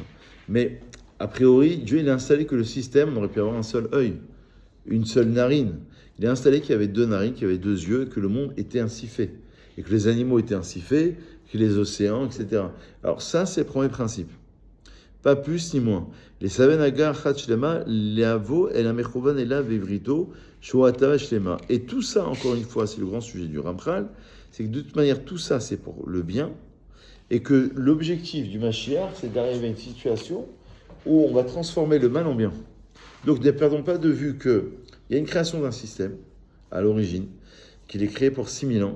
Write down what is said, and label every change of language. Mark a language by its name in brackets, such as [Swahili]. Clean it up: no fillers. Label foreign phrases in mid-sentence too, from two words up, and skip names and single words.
[French] Mais a priori, Dieu il a installé que le système, on aurait pu avoir un seul œil, une seule narine. Il a installé qu'il y avait deux narines, qu'il y avait deux yeux, que le monde était ainsi fait, et que les animaux étaient ainsi faits, que les océans, etc. Alors ça, c'est le premier principe. Pas plus ni moins. Les Saven Agar Chatchlema, Leavo, El Amechouvan, Ela, Vevrito, Shoata, Shlema. Et tout ça, encore une fois, c'est le grand sujet du Ramchal, c'est que de toute manière, tout ça, c'est pour le bien, et que l'objectif du Mashiach, c'est d'arriver à une situation où on va transformer le mal en bien. Donc, ne perdons pas de vue qu'il y a une création d'un système, à l'origine, qu'il est créé pour 6000 ans.